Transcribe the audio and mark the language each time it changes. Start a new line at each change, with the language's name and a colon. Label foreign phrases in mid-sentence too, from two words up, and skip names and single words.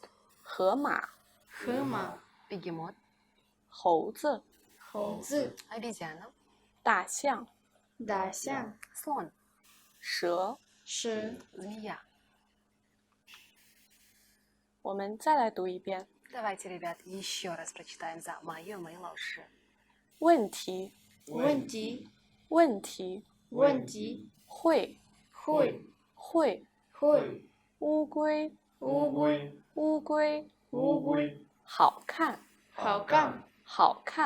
Chinese: 河马河马
Russian: Бегемот.
Chinese: 猴子猴子
Russian: Обезьяна.
Chinese: 大象大象
Russian: Слон.
Chinese: 蛇。蛇
Russian: Змея.
Chinese: 我们再来读一遍
Russian: Давайте, ребят, еще раз прочитаем за Ма Юэмэй 老师.
Chinese: 问题问题问题问题会会会会乌龟乌龟乌龟乌龟好看好看好看